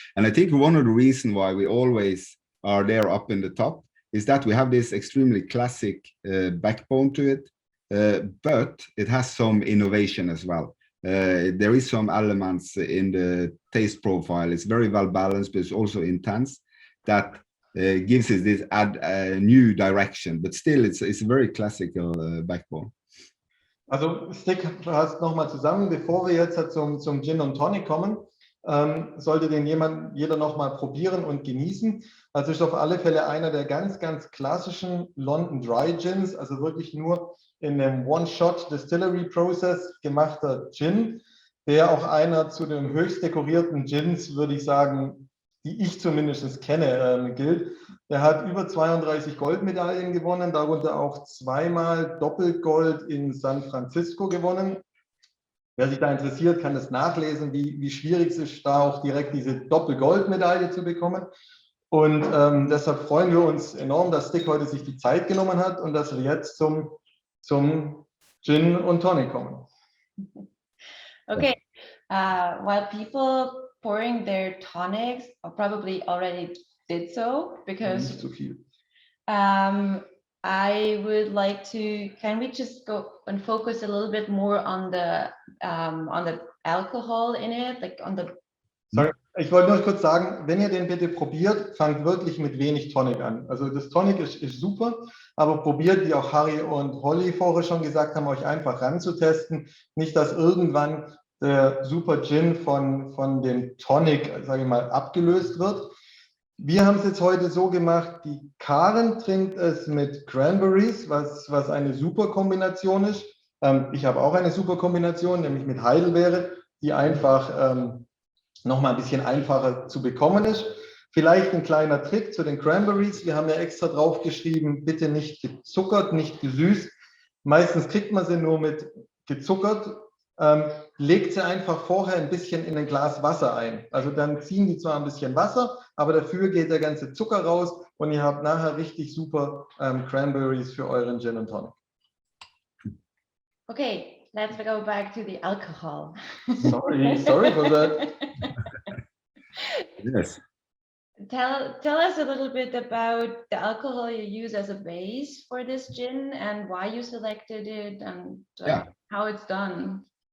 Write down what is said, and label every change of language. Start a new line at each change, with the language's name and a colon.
English: And I think one of the reasons why we always are there up in the top is that we have this extremely classic backbone to it, but it has some innovation as well. There is some elements in the taste profile. It's very well balanced, but it's also intense. That gives it this new direction, but still it's a very classical backbone.
German: Also Stig, fasst nochmal zusammen, bevor wir jetzt zum Gin und Tonic kommen, sollte den jeder nochmal probieren und genießen. Also ist auf alle Fälle einer der ganz, ganz klassischen London Dry Gins, also wirklich nur in einem
English: One-Shot Distillery Process
German: gemachter Gin, der auch einer zu den höchst dekorierten Gins, würde ich sagen, die ich zumindest kenne, gilt. Er hat über 32 Goldmedaillen gewonnen, darunter auch 2-mal Doppelgold in San Francisco gewonnen. Wer sich da interessiert, kann es nachlesen, wie schwierig es ist, da auch direkt diese Doppelgoldmedaille zu bekommen. Und deshalb freuen wir uns enorm, dass Stig heute sich die Zeit genommen hat und dass wir jetzt zum Gin und Tonic kommen.
English: Okay, while people pouring their tonics probably already did so, because
German: Nicht zu viel.
English: I would like to, can we just go and focus a little bit more on the alcohol in it, like on the...
German: Sorry, ich wollte nur kurz sagen, wenn ihr den bitte probiert, fangt wirklich mit wenig Tonic an. Also das Tonic ist super, aber probiert, wie auch Harry und Holly vorher schon gesagt haben, euch einfach ranzutesten. Nicht, dass irgendwann der Super Gin von dem Tonic, sage ich mal, abgelöst wird. Wir haben es jetzt heute so gemacht, die Karen trinkt es mit Cranberries, was eine super Kombination ist. Ich habe auch eine super Kombination, nämlich mit Heidelbeere, die einfach nochmal ein bisschen einfacher zu bekommen ist. Vielleicht ein kleiner Trick zu den Cranberries. Wir haben ja extra drauf geschrieben, bitte nicht gezuckert, nicht gesüßt. Meistens kriegt man sie nur mit gezuckert. Legt sie einfach vorher ein bisschen in ein Glas Wasser ein. Also dann ziehen die zwar ein bisschen Wasser, aber dafür geht der ganze Zucker raus und ihr habt nachher richtig super Cranberries für euren Gin und Tonic.
English: Okay, let's go back to the alcohol. Sorry for that. Yes. Tell us a little bit about the alcohol you use as a base for this gin and why you selected it and how it's done.